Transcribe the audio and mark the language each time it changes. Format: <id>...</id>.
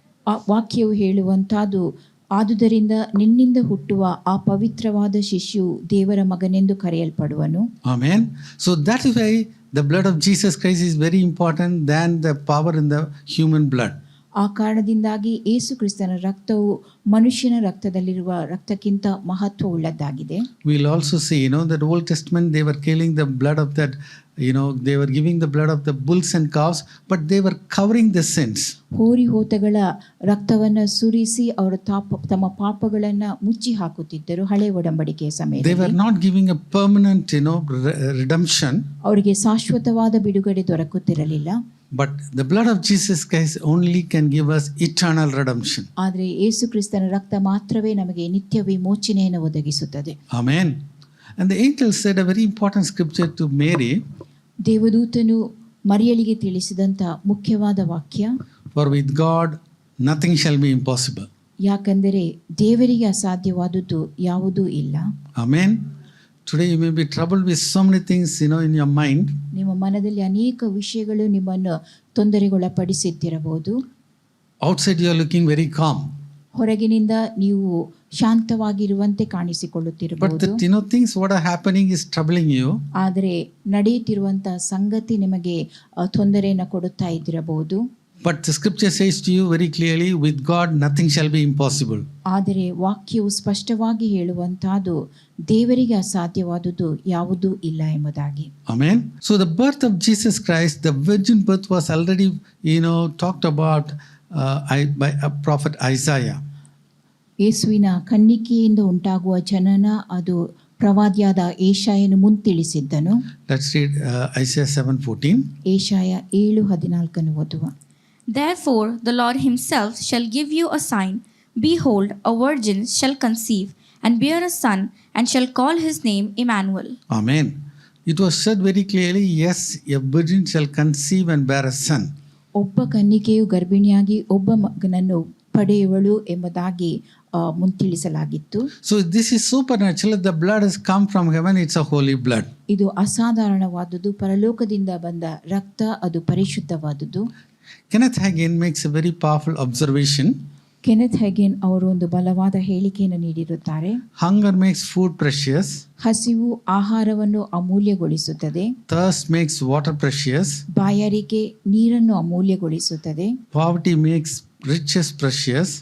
<kn>ಆ ವಾಕ್ಯವು ಹೇಳುವಂತಹದ್ದು, ಆದುದರಿಂದ ನಿನ್ನಿಂದ ಹುಟ್ಟುವ ಆ ಪವಿತ್ರವಾದ ಶಿಶು ದೇವರ ಮಗನೆಂದು ಕರೆಯಲ್ಪಡುವನು.</kn> <en>Amen. So that is why the blood of Jesus Christ is very important than the power in the human blood.</en> <kn>ಆ ಕಾರಣದಿಂದಾಗಿ ಯೇಸು ಕ್ರಿಸ್ತನ ರಕ್ತವು ಮನುಷ್ಯನ ರಕ್ತದಲ್ಲಿರುವ ರಕ್ತಕ್ಕಿಂತ ಮಹತ್ವವುಳ್ಳದ್ದಾಗಿದೆ.</kn> <en>We'll also see, that Old Testament, they were killing the blood of that, they were giving the blood of the bulls and calves, but they were covering the sins.</en> <kn>ಹೋರಿ ಹೋತಗಳ ರಕ್ತವನ್ನ ಸುರಿಸಿ ಅವರು ತಮ್ಮ ಪಾಪಗಳನ್ನ ಮುಚ್ಚಿ ಹಾಕುತ್ತಿದ್ದರು ಹಳೆ ಒಡಂಬಡಿಕೆಯ</kn> <en>They</en> <kn>ಸಮಯದಲ್ಲಿ.</kn> <en>were not giving a permanent, redemption.</en> <kn>ಅವರಿಗೆ ಶಾಶ್ವತವಾದ ಬಿಡುಗಡೆ ದೊರಕುತ್ತಿರಲಿಲ್ಲ.</kn> <en>But the blood of Jesus Christ only can give us eternal redemption.</en> <kn>ಆದರೆ ಯೇಸು ಕ್ರಿಸ್ತನ ರಕ್ತ ಮಾತ್ರವೇ ನಮಗೆ ನಿತ್ಯ ವಿಮೋಚನೆಯನ್ನು ಒದಗಿಸುತ್ತದೆ.</kn> <en>Amen. And the angel said a very important scripture to Mary.</en> <kn>ದೇವದೂತನು ಮರಿಯಳಿಗೆ ತಿಳಿಸಿದಂತ ಮುಖ್ಯವಾದ ವಾಕ್ಯ,</kn> <en>For with God nothing shall be impossible.</en> <kn>ಯಾಕಂದರೆ ದೇವರಿಗೆ ಅಸಾಧ್ಯವಾದುದು ಯಾವುದೂ ಇಲ್ಲ.</kn> <en>Amen. Today you may be troubled with so many things, in your mind.</en> <kn>ನಿಮ್ಮ ಮನದಲ್ಲಿ ಅನೇಕ ವಿಷಯಗಳು ನಿಮ್ಮನ್ನು ತೊಂದರೆಗೊಳಪಡಿಸುತ್ತಿರಬಹುದು.</kn> <en>Outside you are looking very calm.</en> <kn>ಹೊರಗಿನಿಂದ ನೀವು ಶಾಂತವಾಗಿರುವಂತೆ</kn> <en>But</en> <kn>ಕಾಣಿಸಿಕೊಳ್ಳುತ್ತಿರಬಹುದು,</kn> <en>things what are happening is troubling you.</en> <kn>ಆದರೆ ನಡೆಯುತ್ತಿರುವಂತಹ ಸಂಗತಿ ನಿಮಗೆ ತೊಂದರೆಯನ್ನು ಕೊಡುತ್ತಾ ಇದ್ದಿರಬಹುದು.</kn> <en>But the scripture says to you very clearly, with God nothing shall be impossible.</en> <kn>ಆದರೆ ವಾಕ್ಯವು ಸ್ಪಷ್ಟವಾಗಿ ಹೇಳುವಂತಹದ್ದು ದೇವರಿಗೆ ಅಸಾಧ್ಯವಾದುದು ಯಾವುದೂ ಇಲ್ಲ ಎಂಬುದಾಗಿ.</kn> <en>Amen. So the birth of Jesus Christ, the virgin birth was already, talked about by a prophet Isaiah.</en> <kn>ಯೇಸುವಿನ ಕನ್ನಿಕೆಯಿಂದ ಉಂಟಾಗುವ ಜನನ ಅದು ಪ್ರವಾದಿಯಾದ ಏಷಾಯನು ಮುಂತಿಳಿಸಿದ್ದನು.</kn> <en>Let's read Isaiah 7:14.</en> <kn>ಏಷಾಯ 7:14 ಓದುವ.</kn> <en>Therefore the Lord himself shall give you a sign. Behold, a virgin shall conceive and bear a son, and shall call his name Emmanuel. Amen. It was said very clearly, yes, a virgin shall conceive and bear a son.</en> <kn>ಒಬ್ಬ ಕನ್ನಿಕೆಯು ಗರ್ಭಿಣಿಯಾಗಿ ಒಬ್ಬ ಮಗನನ್ನು ಪಡೆಯುವಳು ಎಂಬುದಾಗಿ ಮುಂತಿಳಿಸಲಾಗಿತ್ತು.</kn> <en>So this is supernatural. The blood has come from heaven. It's a holy blood.</en> <kn>ಇದು ಅಸಾಧಾರಣವಾದುದು, ಪರಲೋಕದಿಂದ ಬಂದ ರಕ್ತ, ಅದು ಪರಿಶುದ್ಧವಾದುದು.</kn> <en>Kenneth Hagin makes a very powerful observation.</en> <kn>Kenneth ಹೆಗೆನ್ ಅವರು ಒಂದು ಬಲವಾದ ಹೇಳಿಕೆಯನ್ನು ನೀಡಿರುತ್ತಾರೆ.</kn> <en>Hunger makes food precious.</en> <kn>ಹಸಿವು ಆಹಾರವನ್ನು ಅಮೂಲ್ಯಗೊಳಿಸುತ್ತದೆ.</kn> <en>Thirst makes water precious.</en> <kn>ಬಾಯಾರಿಕೆ ನೀರನ್ನು ಅಮೂಲ್ಯಗೊಳಿಸುತ್ತದೆ.</kn> <en>Poverty makes riches precious.</en>